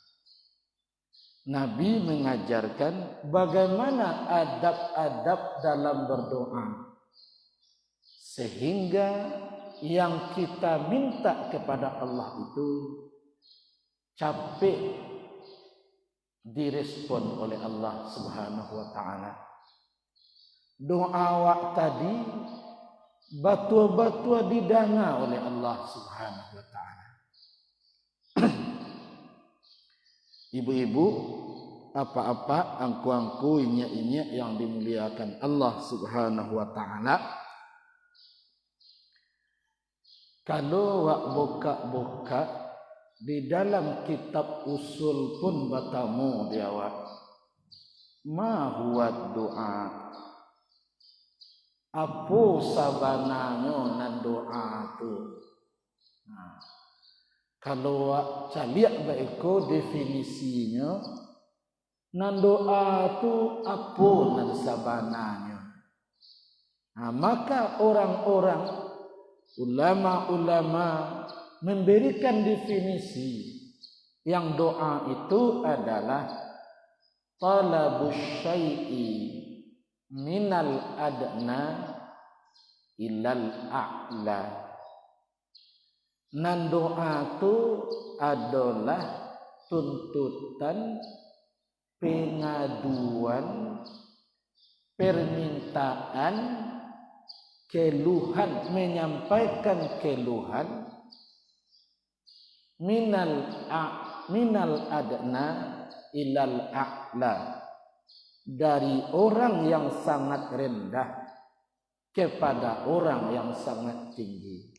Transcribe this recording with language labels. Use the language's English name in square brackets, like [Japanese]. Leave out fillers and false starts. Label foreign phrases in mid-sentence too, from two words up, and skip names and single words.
[Indonesian] Nabi mengajarkan bagaimana adab-adab dalam berdoa, sehingga yang kita minta kepada Allah itu capek direspon oleh Allah [Arabic] سبحانه وتعالى. [Minangkabau] Doa awak tadi batua-batua didanga oleh Allah [Arabic] سبحانه وتعالى. [Minangkabau] Ibu-ibu, apa-apa, angku-angku, inyak-inyak yang dimuliakan Allah [Arabic] سبحانه وتعالى. [Minangkabau] Kalau wak buka-buka di dalam kitab usul pun bertamu dia awak. [Arabic] ما هو دعاء? [Minangkabau] Apa sabananya nan doa tu? Kalau wak caliak baiko definisinya, nan doa tu apa nan sabananya? [Indonesian] Maka orang-orang ulama-ulama memberikan definisi yang doa itu adalah [Arabic] طلب الشيء من الأدنى إلى الأعلى. [Indonesian] Nan doa itu adalah tuntutan, pengaduan, permintaan, keluhan, menyampaikan keluhan [Arabic] من الأدنى إلى الأعلى, [Indonesian] dari orang yang sangat rendah kepada orang yang sangat tinggi.